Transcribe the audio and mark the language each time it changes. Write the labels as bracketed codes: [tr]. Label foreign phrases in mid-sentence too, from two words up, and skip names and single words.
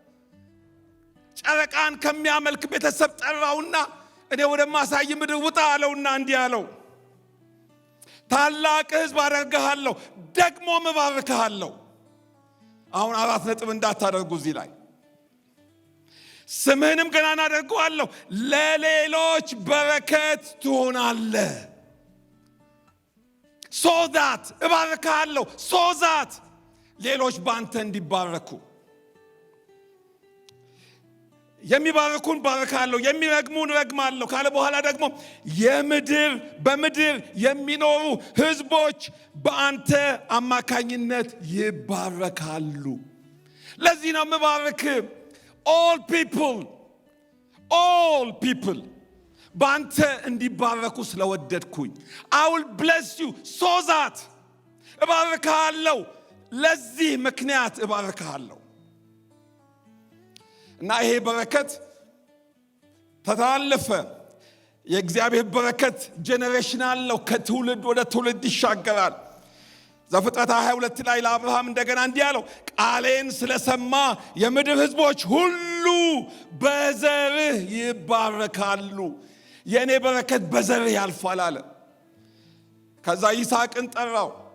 [am] ጨረቃን ከሚያመልክ ቤተሰብ ጠራውና እኔ ወደ ማሳይ ምድር ውጣ አለውና እንዲህ አለው፣ ታላቅ ሕዝብ አደርግሃለሁ፣ ደግሞም እባርክሃለሁ። አሁን 4 ነጥብ እንዳታደርጉ እዚህ ላይ። ስምህንም ገናና አደርገዋለሁ፣ ለሌሎች በረከት ትሆናለህ። [en] so that [am] እባርክሃለሁ፣ [en] so that [am] ሌሎች ባንተ እንዲባረኩ። የሚባረኩን ባረካለሁ፣ የሚረግሙን ረግማለሁ ካለ በኋላ ደግሞ በምድር የሚኖሩ ህዝቦች በአንተ አማካኝነት ይባረካሉ። ለዚህ ነው የምባርክ። all people በአንተ እንዲባረኩ ስለወደድኩኝ [en] I will bless you so that [am] እባርካለሁ፣ ለዚህ ምክንያት እባርካለሁ። እና ይሄ በረከት ተተላለፈ። የእግዚአብሔር በረከት ጄኔሬሽናል ነው፣ ከትውልድ ወደ ትውልድ ይሻገራል። ዘፍጥረት 22 ላይ ለአብርሃም እንደገና እንዲህ አለው፣ ቃሌን ስለሰማ የምድር ህዝቦች ሁሉ በዘርህ ይባረካሉ። የኔ በረከት በዘርህ ያልፋል አለ። ከዛ ይስሐቅን ጠራው፣